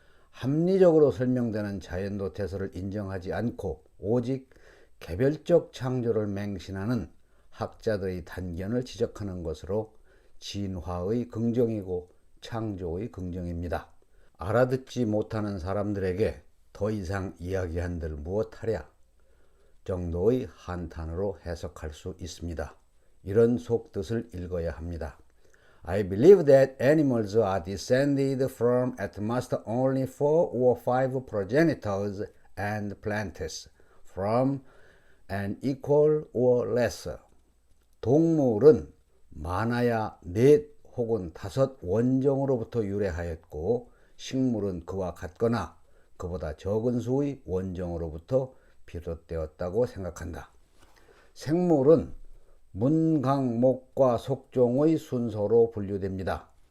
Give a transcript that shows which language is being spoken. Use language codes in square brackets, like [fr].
[ko] 합리적으로 설명되는 자연도 태서를 인정하지 않고 오직 개별적 창조를 맹신하는 학자들의 단견을 지적하는 것으로 진화의 긍정이고 창조의 긍정입니다. 알아듣지 못하는 사람들에게 더 이상 이야기한들 무엇하랴 정도의 한탄으로 해석할 수 있습니다. 이런 속뜻을 읽어야 합니다. [en] I believe that animals are descended from at most only 4 or 5 progenitors and plants from an equal or lesser. [ko] 동물은 많아야 4 혹은 5 원종으로부터 유래하였고 식물은 그와 같거나 그보다 적은 수의 원종으로부터 비롯되었다고 생각한다. 생물은 문, 강, 목과 속종의 순서로 분류됩니다.